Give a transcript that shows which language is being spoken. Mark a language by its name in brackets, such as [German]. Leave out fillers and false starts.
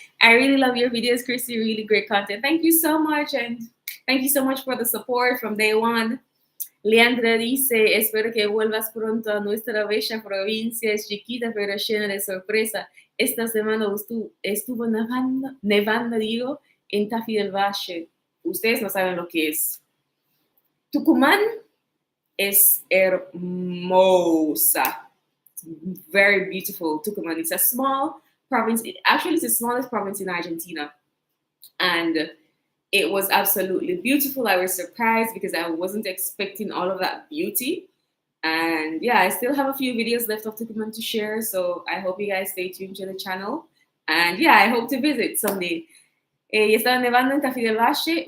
[English] I really love your videos, Christy. Really great content. Thank you so much, and thank you so much for the support from day one. [Spanish] Leandra dice, espero que vuelvas pronto a nuestra bella provincia. Es chiquita pero llena de sorpresa. Esta semana estuvo nevando, digo, en Tafí del Valle. Ustedes no saben lo que es. Tucumán es hermosa. [English] It's very beautiful. Tucumán is a small province. Actually, it's the smallest province in Argentina. And it was absolutely beautiful. I was surprised because I wasn't expecting all of that beauty. And yeah, I still have a few videos left of Tucumán to share, so I hope you guys stay tuned to the channel. And yeah, I hope to visit someday. [Spanish] Y estaba nevando en Tafí del Valle.